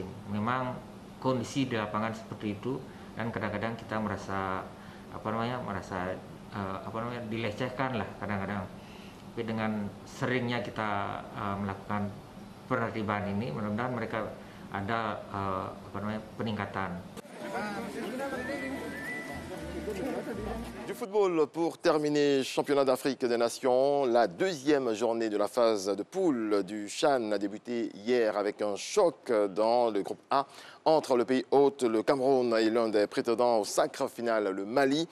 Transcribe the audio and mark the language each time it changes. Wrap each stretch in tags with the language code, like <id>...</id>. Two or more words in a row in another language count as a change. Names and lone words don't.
<id>Memang kondisi di lapangan seperti itu dan kadang-kadang kita merasa dilecehkan lah kadang-kadang. Tapi dengan seringnya kita melakukan penertiban ini, mudah-mudahan mereka ada peningkatan.</id> <fr>Du football pour terminer, championnat d'Afrique des Nations. La deuxième journée de la phase de poule du CHAN a débuté hier avec un choc dans le groupe A entre le pays hôte, le Cameroun, et l'un des prétendants au sacre final, le Mali.</fr>